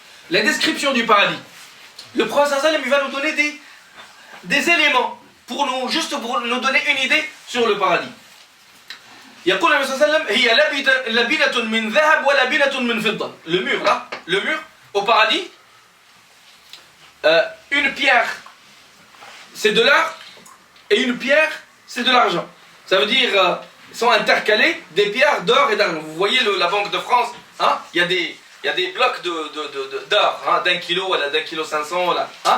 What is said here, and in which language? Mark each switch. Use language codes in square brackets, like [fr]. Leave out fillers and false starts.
[fr] La description du paradis. Le prophète sallam, il va nous donner des éléments pour nous donner une idée sur le paradis. [ar] يقول النبي صلى الله عليه وسلم هي لبنة من ذهب ولبنة من فضة. [fr] Le mur au paradis, une pierre c'est de l'or et une pierre c'est de l'argent. Ça veut dire sont intercalés des pierres d'or et d'argent. Vous voyez la Banque de France, il y a des blocs d'or, d'1 kilo, voilà, d'1 kilo 500, voilà.